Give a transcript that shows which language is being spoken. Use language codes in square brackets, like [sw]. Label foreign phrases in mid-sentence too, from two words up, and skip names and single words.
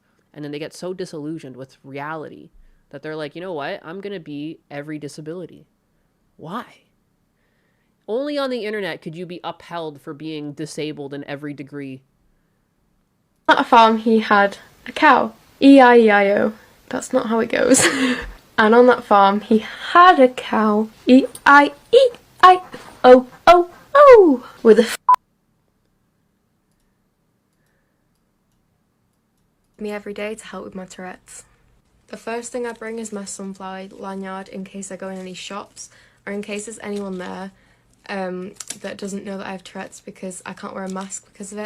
[en] And then they get so disillusioned with reality that they're like, you know what? I'm going to be every disability. Why? Only on the internet could you be upheld for being disabled in every degree. At a farm, he had a cow. E-I-E-I-O. That's not how it goes. And on that farm, he had a cow. E-I-E-I-O-O-O. With a me every day to help with my Tourette's. The first thing I bring is my sunflower lanyard in case I go in any shops or in case there's anyone there that doesn't know that I have Tourette's, because I can't wear a mask because of it.